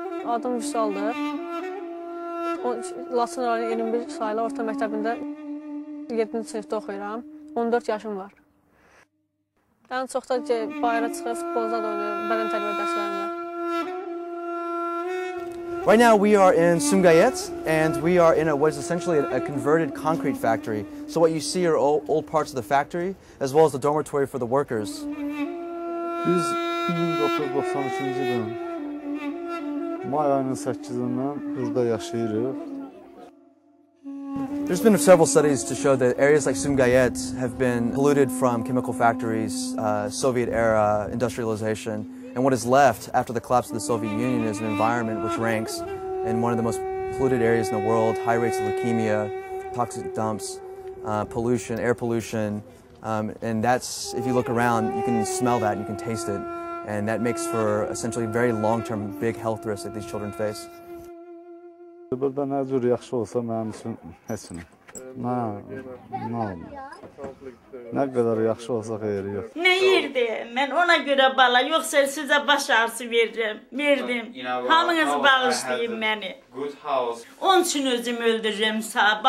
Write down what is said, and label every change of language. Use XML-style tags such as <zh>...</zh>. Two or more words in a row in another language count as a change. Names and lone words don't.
<az>Adım Vüsaldır. Laçın rayonu 21 sayılı orta məktəbində 7-ci sinifdə oxuyuram. 14 yaşım var. Ən çox da bayıra çıxıb futbolda da oynayıram, bədən tərbiyə dərslərində.</az> <en>Right now we are in Sumgayet, and we are in what is essentially a converted concrete factory. So what you see are old parts of the factory, as well as the dormitory for the workers.</en> <az>Biz 1992-ci ilin may ayının 8-dən burada yaşayırıq.</az> <en>There's been several studies to show that areas like Sumgayet have been polluted from chemical factories, Soviet-era industrialization, and what is left after the collapse of the Soviet Union is an environment which ranks in one of the most polluted areas in the world, high rates of leukemia, toxic dumps, pollution, air pollution, and that's, if you look around, you can smell that, you can taste it, and that makes for essentially very long-term big health risks that these children face.</en> <az>Burada nə cür yaxşı olsa mənim üçün heç nə. Nə qədər yaxşı olsa xeyri yox. Nə yerdi? Mən ona görə bala, yoxsa sizə baş ağrısı verdim. Hamınız bağışlayın məni. Onun üçün özüm öldürürüm sağ.</az>